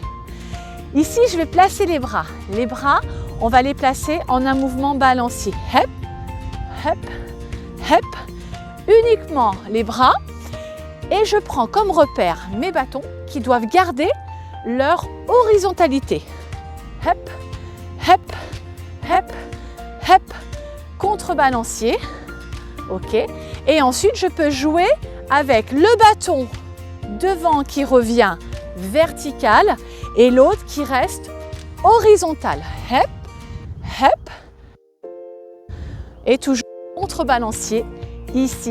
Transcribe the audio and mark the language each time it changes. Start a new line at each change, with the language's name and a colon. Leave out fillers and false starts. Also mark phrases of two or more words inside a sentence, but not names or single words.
French: Ici, je vais placer les bras. Les bras, on va les placer en un mouvement balancier. Hep, hep, hep. Uniquement les bras. Et je prends comme repère mes bâtons qui doivent garder leur horizontalité. Hep, hep, hep, hep. Contrebalancier. Ok. Et ensuite, je peux jouer avec le bâton devant qui revient vertical et l'autre qui reste horizontal. Hep, hep. Et toujours contrebalancier ici.